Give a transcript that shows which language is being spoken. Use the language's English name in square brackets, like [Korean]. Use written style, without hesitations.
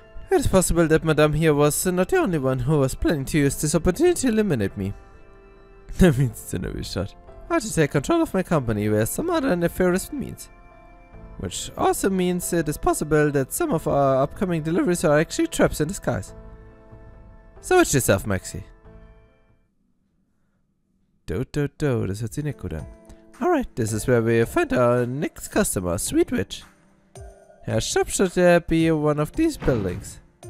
[English] It is possible that Madame here was not the only one who was planning to use this opportunity to eliminate me. That means to never shot. Or to take control of my company via some other nefarious means. Which also means it is possible that some of our upcoming deliveries are actually traps in disguise. So watch yourself, Maxi. [German] Das hört sich nicht gut an. [English] Alright, this is where we find our next customer, Sweet Witch. Her shop should be one of these buildings.